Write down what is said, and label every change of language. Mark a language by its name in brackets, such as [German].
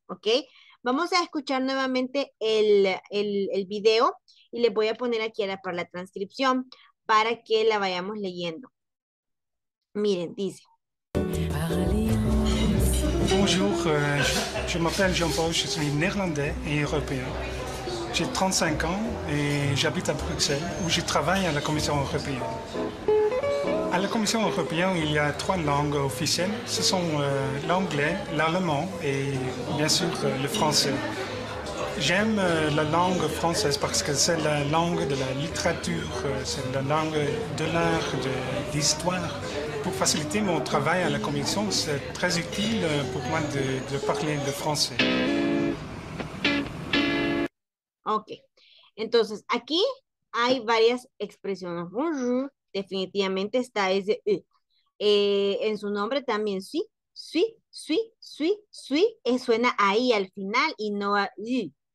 [Spanish] Ok, vamos a escuchar nuevamente el video y le voy a poner aquí para la transcripción para que la vayamos leyendo. Miren, dice. [French] Bonjour, je m'appelle Jean-Paul, je suis néerlandais et européen. J'ai 35 ans et j'habite à Bruxelles où je travaille à la Commission européenne. À la Commission européenne, il y a 3 langues officielles. Ce sont l'anglais, l'allemand et bien sûr le français. J'aime la langue française parce que c'est la langue de la littérature, c'est la langue de l'art, de l'histoire. Pour faciliter mon travail à la commission, c'est très utile pour moi de parler le français. [Spanish] Ok, entonces aquí hay varias expresiones. Bonjour, definitivamente está ese U. En su nombre también sí, sí, sí, sí, sí, suena ahí al final y no a U.